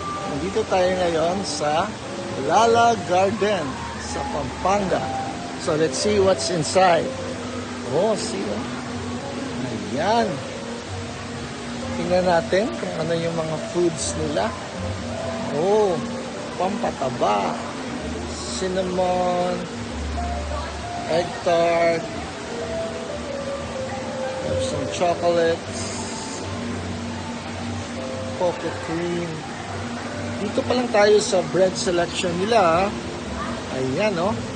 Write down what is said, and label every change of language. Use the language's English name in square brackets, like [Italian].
[Filipino] Nandito tayo ngayon sa Lala Garden sa Pampanga. [English] So let's see what's inside. [Filipino] Oh, see? Ayan. Tingnan natin kung ano yung mga foods nila. Oh, pampataba. [English] Cinnamon, egg tart, have some chocolates, cocoa cream. [Filipino] Dito pa lang tayo sa bread selection nila. Ayan, oh.